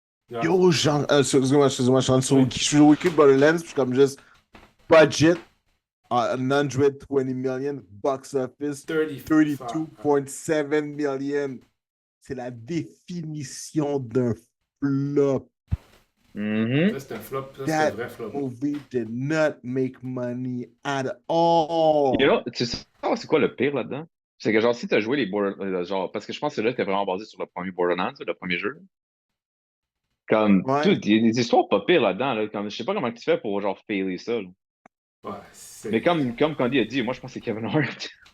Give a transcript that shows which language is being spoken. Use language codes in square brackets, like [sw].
[fr] Yo, genre, excuse-moi, je suis sur Wiki Borderlands, puis je suis comme juste budget 120 million, box office 32.7 million. C'est la définition d'un flop. Mm-hmm. Ça, c'est un flop. Ça, c'est un vrai flop. [en] That movie did not make money at all. You know, [fr] tu sais c'est quoi le pire là-dedans? C'est que genre, si t'as joué les Borderlands, genre, parce que je pense que celui-là était vraiment basé sur le premier Borderlands, le premier jeu. Comme, Ouais. il y a des histoires pas pires là-dedans, là. Comme, je sais pas comment tu fais pour genre failer ça. Là. Ouais, Mais comme Candy a dit, moi je pense que c'est Kevin Hart.